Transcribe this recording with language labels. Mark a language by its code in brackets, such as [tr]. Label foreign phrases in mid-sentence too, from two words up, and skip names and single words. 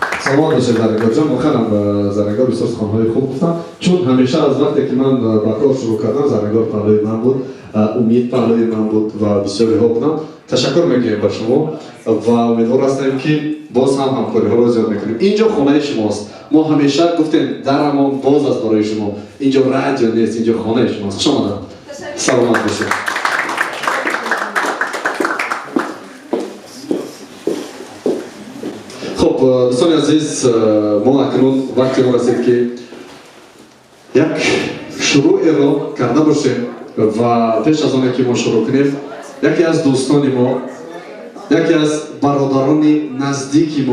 [tg] саломат бошед Зарингарҷон, охирам Зарингор бисёр суханҳои хуб гуфтам, чун ҳамеша аз вақте ки ман ба кор шурӯъ кардам, Зарингор паҳлӯи ман буд, Умид паҳлӯи ман буд ва бисёриҳо будам. Ташаккур мегӯем ба шумо ва умедвор ҳастем ки боз ҳам ҳамкориҳоро зиёд мекунем. Инҷо хонаи шумост. Мо ҳамеша гуфтем дарамон боз аст барои шумо. Инҷо радио нест, инҷо хонаи шумост. Хуш омадед. Саломат бошед. хуб дӯстони азизи мо акнун вақти мо расид ки як шурӯъро карда бошем ва пеш аз он ки мо шурӯъ кунем яке аз дӯстони мо яке аз бародарони наздик